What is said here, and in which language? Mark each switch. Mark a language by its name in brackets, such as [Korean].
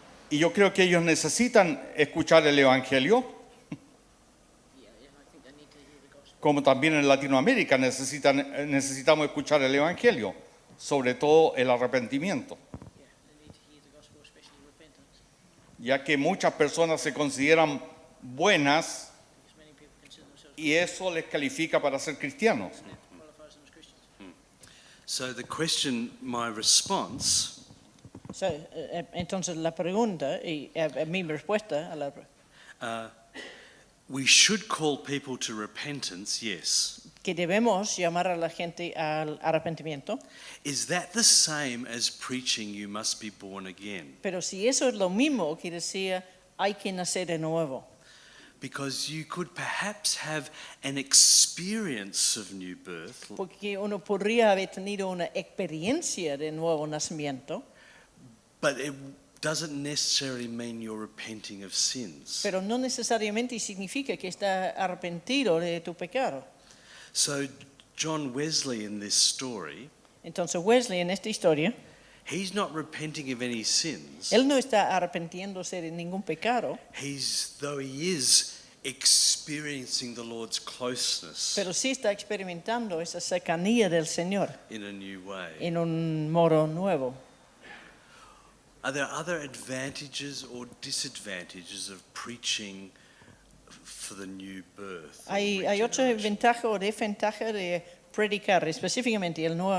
[Spanish] Y yo creo que ellos necesitan escuchar el Evangelio, como también en Latinoamérica necesitamos escuchar el Evangelio, sobre todo el arrepentimiento. Ya que muchas personas se consideran buenas y eso les califica para ser cristianos. [English] So the question, my response, [Spanish] Entonces la pregunta y mi respuesta a la [English] we should call people to repentance, yes. [Spanish] que debemos llamar a la gente al arrepentimiento, [English] Is that the same as preaching you must be born again? [Spanish] pero si eso es lo mismo que decía hay que nacer de nuevo, [English] Because you could perhaps have an experience of new birth, [Spanish] porque uno podría haber tenido una experiencia de nuevo nacimiento, [English] but it doesn't necessarily mean you're repenting of sins. [Spanish] pero no necesariamente significa que está arrepentido de tu pecado. [English] So John Wesley in this story, [Spanish] Entonces Wesley en esta historia, [English] he's not repenting of any sins. [Spanish] él no está arrepintiéndose de ningún pecado, [English] Though he is experiencing the Lord's closeness [Spanish] pero sí está experimentando esa cercanía del Señor [English] in a new way. [Spanish] en un modo nuevo. [English] Are there other advantages or disadvantages of preaching for the new birth? or [Spanish] Hay otra [English] regeneration? [Spanish] ventaja o desventaja de predicar específicamente el nuevo